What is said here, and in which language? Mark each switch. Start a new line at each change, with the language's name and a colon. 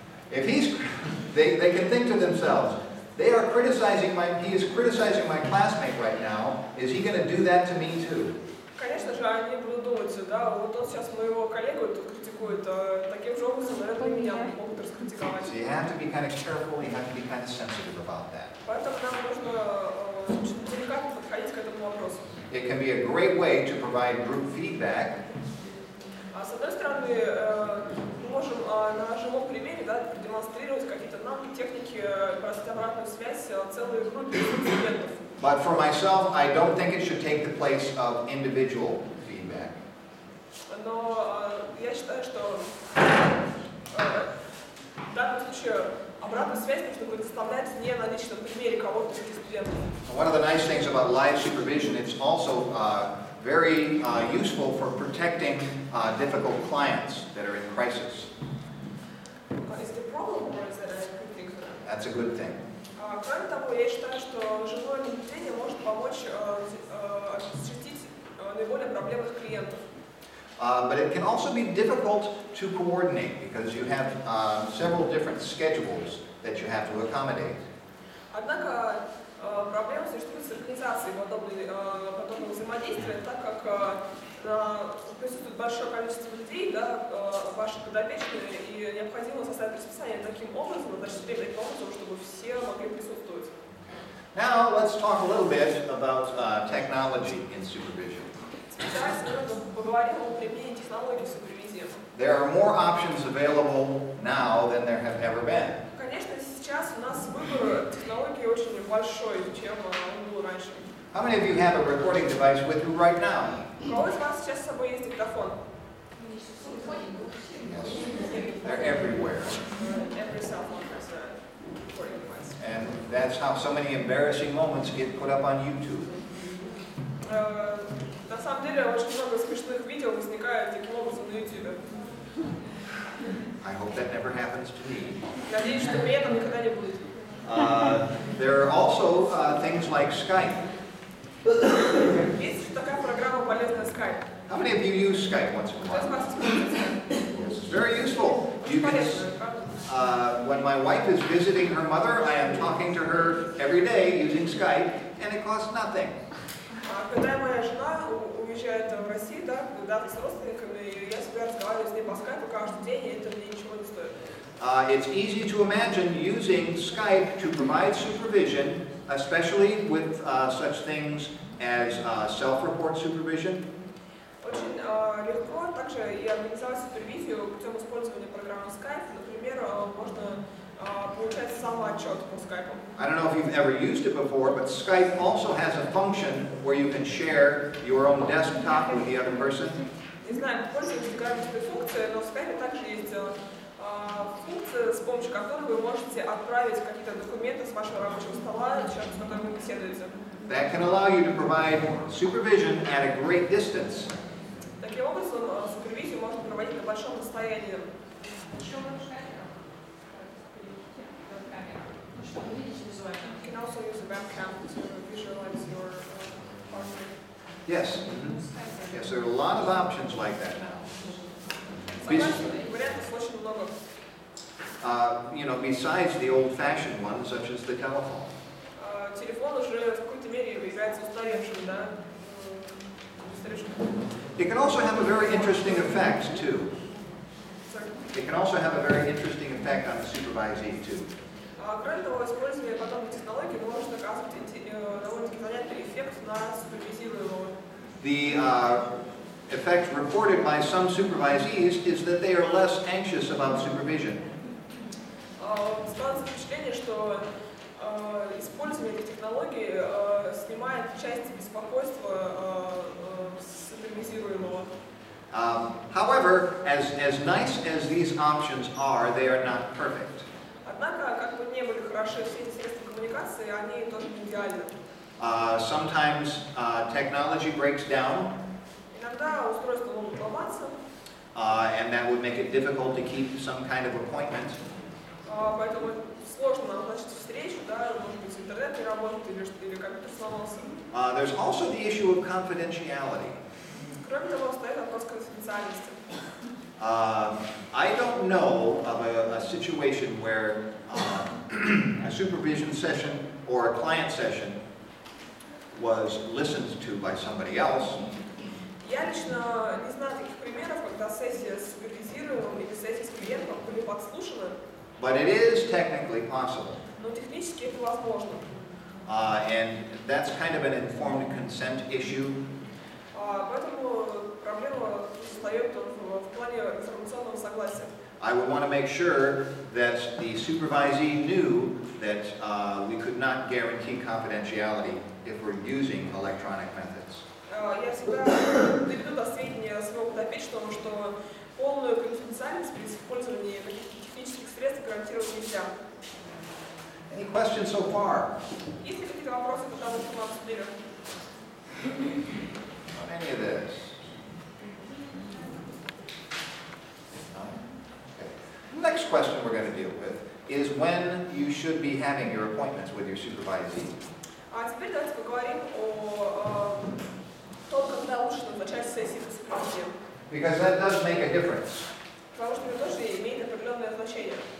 English: If they can think to themselves, he is criticizing my classmate right now. Is he going to do that to me too?
Russian: Конечно же, они будут думать, да, вот он сейчас моего коллегу тут критикует, таким же образом, наверное, меня могут раскритиковать.
English: So you have to be kind of careful, you have to be kind of sensitive about that.
Russian: Поэтому нам нужно деликатно подходить к этому вопросу.
English: It can be a great way to provide group feedback.
Russian: С одной стороны, мы можем на живом примере, да, продемонстрировать какие-то навыки, техники, бросить обратную связь целой группе студентов.
English: But for myself, I don't think it should take the place of individual feedback.
Russian: Но я считаю, что в данном случае обратную связь нужно предоставлять не на личном примере кого-то из студентов.
English: One of the nice things about live supervision, it's also very useful for protecting difficult clients that are in crisis. Is it a problem or is it a good thing for them? That's a good thing.
Russian: Кроме того, я считаю, что живое наблюдение может помочь защитить наиболее проблемных клиентов.
English: But it can also be difficult to coordinate because you have several different schedules that you have to accommodate.
Russian: Однако проблема существует с организацией подобного взаимодействия, так как присутствует большое количество людей, да, ваших подопечных, и необходимо составить расписание таким образом, значит, время таким образом, чтобы все могли присутствовать.
English: Now let's talk a little bit about technology in supervision.
Russian: Сейчас мы поговорим о применении технологий в супервизии.
English: There are more options available now than there have ever been.
Russian: Конечно, сейчас у нас выбор технологий очень большой, чем он был раньше.
English: How many of you have a recording device with you right now?
Russian: У кого из вас сейчас с собой есть диктофон?
English: Yes. They're everywhere. Every cell phone has a recording device. And that's how so many embarrassing moments get put up on YouTube.
Russian: На самом деле, очень много смешных видео возникает таким образом на YouTube.
English: I hope that never happens to me.
Russian: Надеюсь, что мне этого никогда не будет.
English: There are also things like Skype.
Russian: Есть такая программа полезная Skype.
English: How many of you use Skype once in a
Russian: Кто из
English: while?
Russian: вас использует Skype?
English: It's very useful. You
Russian: Очень
English: can,
Russian: полезно, правда?
English: when my wife is visiting her mother, I am talking to her every day using Skype, and it costs nothing.
Russian: Когда моя жена уезжает в Россию, да, куда-то с родственниками, я всегда разговариваю с ней по скайпу каждый день, и это мне ничего не стоит.
English: It's easy to imagine using Skype to provide supervision, especially with such things as self-report supervision.
Russian: Очень легко также и организовать супервизию путем использования программы Skype. Например, можно получать самоотчет по Skype.
English: I don't know if you've ever used it before, but Skype also has a function where you can share your own desktop with the other person.
Russian: Не знаю, пользуетесь ли этой функцией, но в Skype также есть функция, с помощью которой вы можете отправить какие-то документы с вашего рабочего стола, человеку, с которым вы беседуете.
English: That can allow you to provide supervision at a great distance.
Russian: Таким образом, супервизию можно проводить на большом расстоянии.
English: You can also use a webcam to visualize your Yes. Yes, there are a lot of options like that now.
Russian: Согласен, вариантов очень много.
English: Besides the old-fashioned ones, such as the telephone.
Russian: Телефон уже в какой-то мере является устаревшим, да? Устаревшим.
English: It can also have a very interesting effect, too. Sorry. It can also have a very interesting effect on the supervisee, too.
Russian: Кроме того, использование подобных технологий может оказывать довольно-таки занятный эффект на супервизируемого.
English: The effect reported by some supervisees is that they are less anxious about supervision.
Russian: Складывается впечатление, что использование этих технологий снимает часть беспокойства супервизируемого.
English: However, as nice as these options are, they are not perfect.
Russian: Однако, как бы не были хороши все эти средства коммуникации, они тоже не идеальны.
English: Sometimes technology breaks down,
Russian: Иногда устройства могут ломаться,
English: and that would make it difficult to keep some kind of appointment.
Russian: поэтому сложно назначить встречу, да, может быть, интернет не работает или компьютер сломался.
English: There's also the issue of confidentiality.
Russian: Кроме того, стоит вопрос конфиденциальности.
English: I don't know of a situation where a supervision session or a client session was listened to by somebody else.
Russian: Я лично не знаю таких примеров, когда сессия с супервизируемым или сессия с клиентом были подслушаны,
English: But it is technically possible.
Russian: но технически это возможно.
English: And that's kind of an informed consent issue.
Russian: Поэтому проблема встает в плане информационного согласия.
English: I would want to make sure that the supervisee knew that we could not guarantee confidentiality if we're using electronic methods.
Russian: Я всегда доведу до сведения своего подопечного, что полную конфиденциальность при использовании каких-то технических средств гарантировать нельзя.
English: Any questions so far
Russian: Есть ли какие-то вопросы по тому, что мы обсудили?
English: on any of this? No? Okay. The next question we're going to deal with is when you should be having your appointments with your supervisee.
Russian: А теперь давайте поговорим о том, когда лучше назначать сессии по супервизии.
English: Because that does make a difference.
Russian: Потому что это тоже имеет определенное значение.